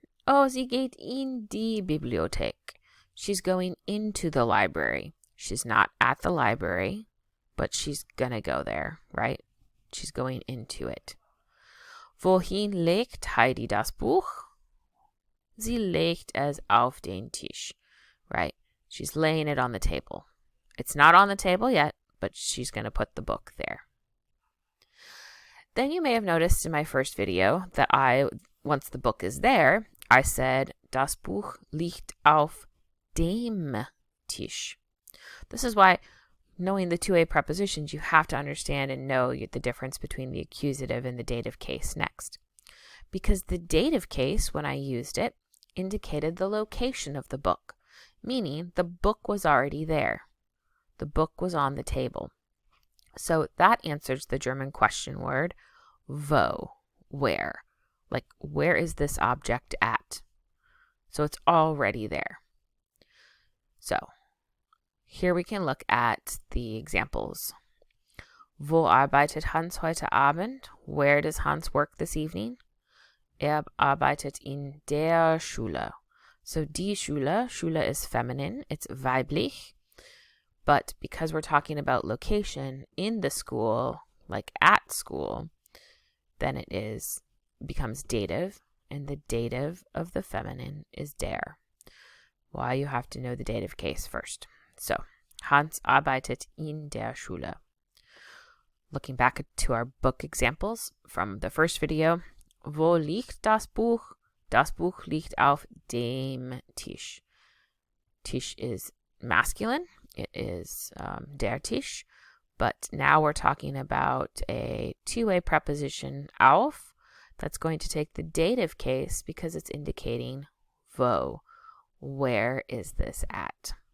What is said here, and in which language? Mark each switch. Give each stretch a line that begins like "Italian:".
German: Oh, sie geht in die Bibliothek.
English: She's going into the library. She's not at the library, but she's gonna go there, right? She's going into it.
German: Wohin legt Heidi das Buch? Sie legt es auf den Tisch, right?
English: She's laying it on the table. It's not on the table yet, but she's going to put the book there. Then you may have noticed in my first video that once the book is there, I said,
German: das Buch liegt auf dem Tisch.
English: This is why, knowing the two-way prepositions, you have to understand and know the difference between the accusative and the dative case next. Because the dative case, when I used it, indicated the location of the book, meaning the book was already there. The book was on the table. So that answers the German question word, wo, where. Like, where is this object at? So it's already there. So here we can look at the examples.
German: Wo arbeitet Hans heute Abend?
English: Where does Hans work this evening?
German: Arbeitet in der Schule.
English: So die Schule, Schule is feminine, it's weiblich. But because we're talking about location in the school, like at school, then it becomes dative, and the dative of the feminine is der. Why you have to know the dative case first. So,
German: Hans arbeitet in der Schule.
English: Looking back to our book examples from the first video,
German: wo liegt das Buch? Das Buch liegt auf dem Tisch.
English: Tisch is masculine. It is der Tisch. But now we're talking about a two-way preposition auf that's going to take the dative case because it's indicating wo. Where is this at?